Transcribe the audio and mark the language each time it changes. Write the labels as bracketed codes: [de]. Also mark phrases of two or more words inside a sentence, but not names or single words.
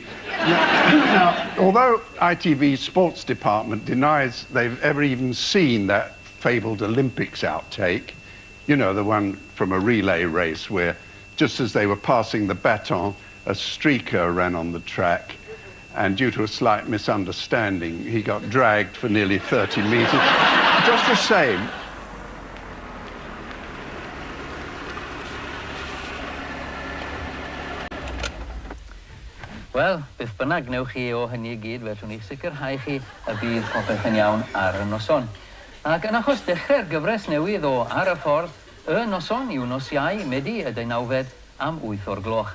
[en] Now, although ITV's sports department denies they've ever even seen that fabled Olympics outtake, you know, the one from a relay race where just as they were passing the baton, a streaker ran on the track, and due to a slight misunderstanding, he got dragged for nearly 30 meters. Just the same. [cy] Wel, beth bynnag gnewch chi o hynny I gyd, fedrwn ni sicrhau chi y bydd popeth yn iawn ar y noson. Ac yn achos dechrau'r gyfres newydd o Ar y Ffordd, y noson yw nos Iau, Medi y 19 am 8 o'r gloch.